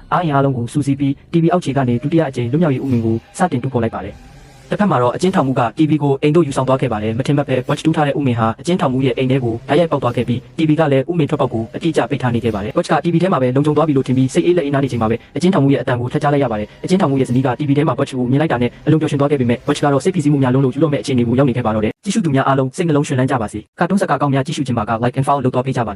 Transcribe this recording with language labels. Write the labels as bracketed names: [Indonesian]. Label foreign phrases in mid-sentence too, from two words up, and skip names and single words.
[Burmese] အားရင်အားလုံးကိုစူးစီးပြီး TV အောက်ခြေကနေဒုတိယအကြိမ်လွတ်မြောက်ရေးဥမင်ကိုစတင်တူးဖော်လိုက်ပါတယ်တစ်ဖက်မှာတော့အကျဉ်းထောင်မှုက TV ကိုအိမ်တို့ယူဆောင်သွားခဲ့ပါတယ်မထင်မှတ်ပဲ watch တူးထားတဲ့ဥမင်ဟာအကျဉ်းထောင်မှုရဲ့အိမ်ထဲကိုဓာတ်ရိုက်ပေါက်သွားခဲ့ပြီး TV ကလည်းဥမင်ထွက်ပေါက်ကိုအတိအကျပိတ်ထားနေခဲ့ပါတယ် watch က TV ထဲမှာပဲလုံခြုံသွားပြီလို့ထင်ပြီးစိတ်အေးလက်အေးနားနေချိန်မှာပဲအကျဉ်းထောင်မှုရဲ့အတန်ကိုထပ်ကြားလိုက်ရပါတယ်အကျဉ်းထောင်မှုရဲ့ဇနီးက TV ထဲမှာ watch ကိုမြင်လိုက်တာနဲ့အလုံးပျော်ရွှင်သွားခဲ့ပေမဲ့ watch ကတော့စိတ်ဖိစီးမှုများလုံးလို့ယူတော့မဲ့အခြေအနေကိုရောက်နေခဲ့ပါတော့တယ်ကြည့်ရှုသူများအားလုံးစိတ်နှလုံးရွှင်လန်းကြပါစေကာတွန်းစကားကောင်းများကြည့်ရှုခြင်းမှာက [English] like and follow [Burmese] လုပ်သွားပေးကြပါနော်